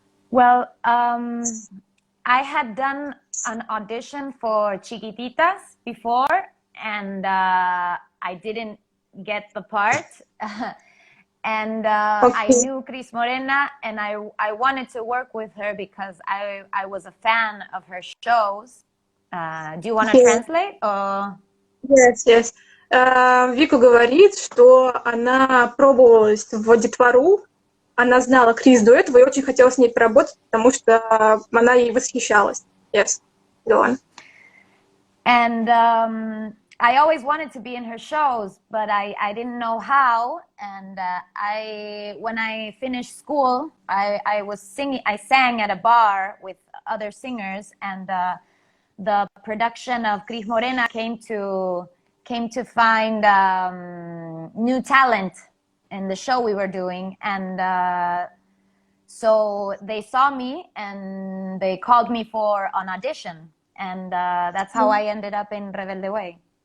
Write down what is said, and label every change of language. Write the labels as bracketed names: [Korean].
[English] Well, I had done an audition for Chiquititas before, and I didn't get the part. And I knew Cris Morena, and I wanted to work with her because I was a fan of her shows. Do you want to translate? Or? Yes. [Russian] Вика говорит, что она пробовалась в детвору, она знала Крис до этого и очень хотела с ней поработать, потому что она ей восхищалась. [English] Yes, go on. And I always wanted to be in her shows, but I didn't know how. And when I finished school, I was singing. I sang at a bar with other singers, and the production of Cris Morena came to find new talent in the show we were doing, and so they saw me and they called me for an audition, and that's how I ended up in Rebelde Way.